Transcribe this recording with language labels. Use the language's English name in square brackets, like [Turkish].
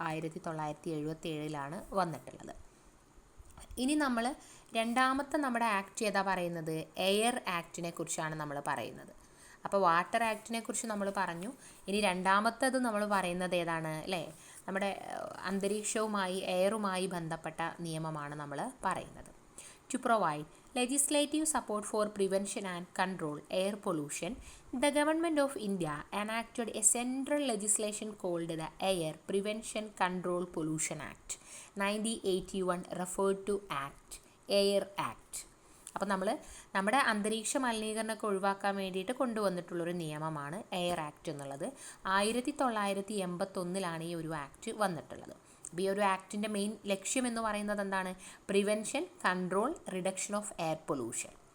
[Malayalam] 1977 വന്നിട്ടുള്ളത്. ഇനി നമ്മൾ രണ്ടാമത്തെ നമ്മുടെ ആക്ട് ഏതാ പറയുന്നത്? എയർ ആക്ടിനെ കുറിച്ചാണ് നമ്മൾ പറയുന്നത്. അപ്പോൾ വാട്ടർ ആക്ടിനെ കുറിച്ച് നമ്മൾ പറഞ്ഞു. ഇനി രണ്ടാമത്തേത് നമ്മൾ പറയുന്നത് ഏതാണ്, അല്ലേ? നമ്മുടെ അന്തരീക്ഷവുമായി എയറുമായി ബന്ധപ്പെട്ട നിയമമാണ് നമ്മൾ പറയുന്നത്. [English] To provide legislative support for prevention and control air pollution, the Government of India enacted a central legislation called the Air Prevention Control Pollution Act 1981, referred to Act Air Act. [Malayalam] അപ്പോൾ നമ്മുടെ അന്തരീക്ഷ മലിനീകരണമൊക്കെ ഒഴിവാക്കാൻ വേണ്ടിയിട്ട് കൊണ്ടുവന്നിട്ടുള്ളൊരു നിയമമാണ് എയർ ആക്ട് എന്നുള്ളത്. 1981 ഈ ഒരു act വന്നിട്ടുള്ളത്. അപ്പോൾ ഈ ഒരു ആക്ടിൻ്റെ മെയിൻ ലക്ഷ്യം എന്ന് പറയുന്നത് എന്താണ്? [English] Prevention, control, reduction of air pollution.